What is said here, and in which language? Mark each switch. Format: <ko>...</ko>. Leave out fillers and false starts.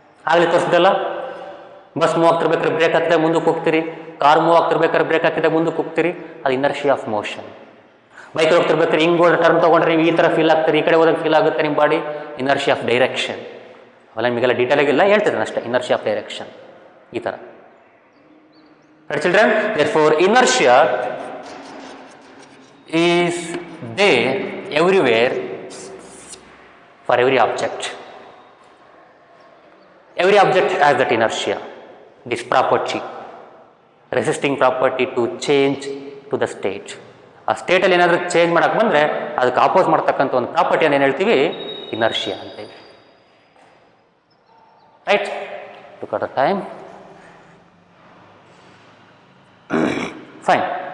<kn>ಆಗಲಿ ತೋರಿಸ್ದಲ್ಲ, bus move ಆಗ್ತಿರ್ಬೇಕಾದ್ರೆ break ಹಾಕಿದ್ರೆ ಮುಂದಕ್ಕೆ ಹೋಗ್ತೀರಿ, ಕಾರ್ ಮೂವ್ ಆಗ್ತಿರ್ಬೇಕಾದ್ರೆ ಬ್ರೇಕ್ ಹಾಕಿದ್ರೆ ಮುಂದಕ್ಕೆ ಹೋಗ್ತೀರಿ, ಅದು ಇನರ್ಷಿಯಾ ಆಫ್ ಮೋಷನ್. ಬೈಕ್ ಹೋಗ್ತಿರ್ಬೇಕಾದ್ರೆ ಹಿಂಗೆ ಟರ್ನ್ ತೊಗೊಂಡ್ರೆ ನೀವು ಈ ಥರ ಫೀಲ್ ಆಗ್ತೀರಿ, ಈ ಕಡೆ ಹೋದಾಗ ಫೀಲ್ ಆಗುತ್ತೆ ನಿಮ್ಮ ಬಾಡಿ, ಇನರ್ಷಿಯಾ ಆಫ್ ಡೈರೆಕ್ಷನ್. ಅವೆಲ್ಲ ನಿಮಗೆಲ್ಲ ಡೀಟೇಲ್ ಆಗಿಲ್ಲ, ಹೇಳ್ತಿದ್ದೇನೆ ಅಷ್ಟೇ. ಇನರ್ಷಿಯಾ ಆಫ್ ಡೈರೆಕ್ಷನ್ ಈ ಥರ.</kn> <en>Right, children? Therefore, inertia is there everywhere for every object. Every object has that inertia, this property, resisting property to change to the state.</en> <kn>ಆ ಸ್ಟೇಟಲ್ಲಿ ಏನಾದರೂ change ಮಾಡಕ್ಕೆ ಬಂದರೆ ಅದಕ್ಕೆ ಆಪೋಸ್ ಮಾಡ್ತಕ್ಕಂಥ ಒಂದು ಪ್ರಾಪರ್ಟಿಯನ್ನು ಏನು ಹೇಳ್ತೀವಿ, ಇನರ್ಷಿಯಾ ಅಂತೇಳಿ.</kn> <en>Right, look at the time. Fine.</en>